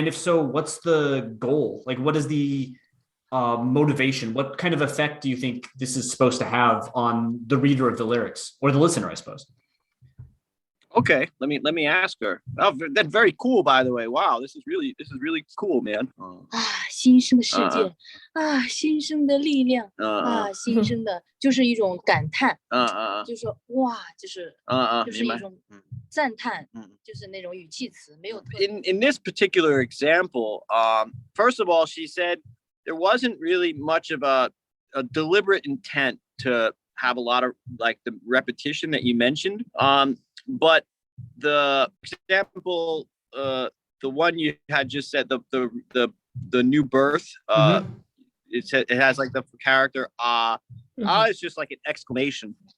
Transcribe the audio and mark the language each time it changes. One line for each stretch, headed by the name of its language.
English: And if so, what's the goal? Like, what is the motivation? What kind of effect do you think this is supposed to have on the reader of the lyrics or the listener, I suppose? Okay, let me ask her. Oh, that's very cool, by the way. Wow, this is really cool, man.
Chinese: 新生的世界新生的力量新生的就是一种感叹就是说哇就是一种赞叹就是那种语气词没有特
English: In this particular example, first of all, she said there wasn't really much of a deliberate intent to have a lot of like the repetition that you mentioned. But the example, the one you had just said, the new birth, it has like the character it's just like an exclamation.